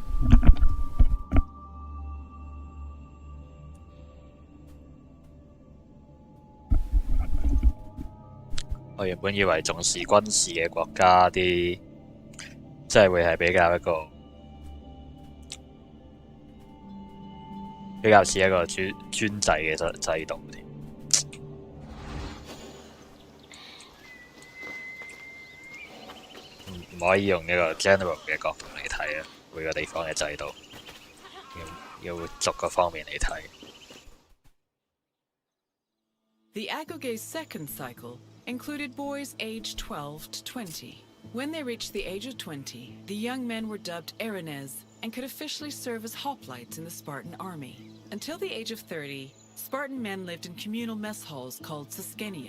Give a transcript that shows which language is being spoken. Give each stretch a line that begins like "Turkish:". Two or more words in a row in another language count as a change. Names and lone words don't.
Cantonese: 我原本以為重視軍事嘅國家啲，即係會係比較似一個專制嘅制度添。唔可以用一個 general 嘅角度嚟睇啊，每個地方嘅制度要逐個方面嚟睇。
English: The Agoge's second cycle included boys aged 12 to 20. When they reached the age of 20, the young men were dubbed Erinyes and could officially serve as hoplites in the Spartan army. Until the age of 30, Spartan men lived in communal mess halls called Siskenia.